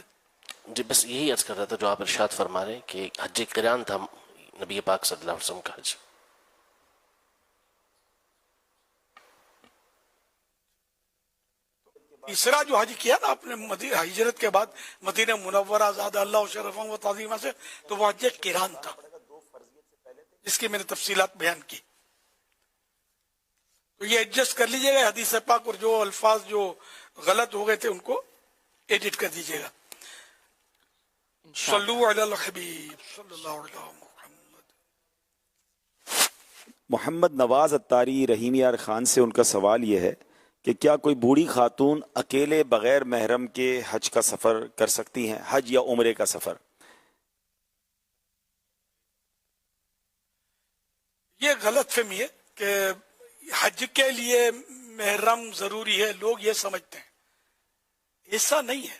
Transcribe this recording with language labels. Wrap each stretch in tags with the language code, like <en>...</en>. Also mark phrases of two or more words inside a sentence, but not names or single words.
<hi>जी बस यही अर्ज कर रहा था जो आप इरशाद फरमा रहे हैं कि हज क़िरान था नबी पाक</hi> <ar>صلى الله عليه وسلم</ar> <hi>का हज। तीसरा जो हज किया ना आपने हिजरत के बाद मदीना मुनव्वरा</hi> <ar>زادها الله شرفا و تعظيما</ar> <hi>से, तो वो हज क़िरान था जिसकी मैंने तफसीलात बयान की। तो ये एडजस्ट कर लीजिएगा हदीस पाक, और जो अल्फाज जो गलत हो गए थे उनको एडिट कर दीजिएगा।</hi> <ar>صلوا على الحبيب صلى الله عليه وسلم.</ar> <hi>मोहम्मद नवाज अत्तारी रहीम यार खान से उनका सवाल यह है कि क्या कोई बूढ़ी खातून अकेले बगैर महरम के हज का सफ़र कर सकती हैं, हज या उम्रे का सफ़र? ये गलत फहमी है कि हज के लिए महरम जरूरी है, लोग ये समझते हैं, ऐसा नहीं है।</hi>